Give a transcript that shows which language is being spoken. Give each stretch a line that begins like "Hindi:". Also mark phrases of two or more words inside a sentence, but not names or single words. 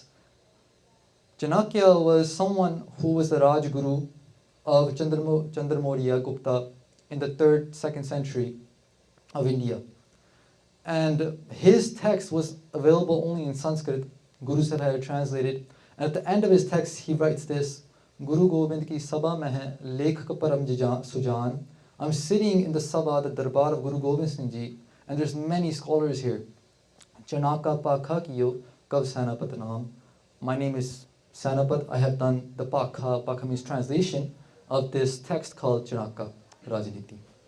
English: Chanakya was someone who was the Rajguru of Chandramaurya Gupta in the 3rd, 2nd century of India. And his text was available only in Sanskrit. Guru Sahib had it translated. And at the end of his text, he writes this,
Hindi: गुरु गोबिंद की सभा में है लेखक परम सुजान.
English: I'm sitting in the sabha, the darbar of Guru Gobind Singh Ji, and there's many scholars here.
Hindi: चाणक पाखा कियो कव सनापत नाम.
English: My name is Sanapat. I have done the Pakha. Pakha means translation of this text called Chanaka Rajniti.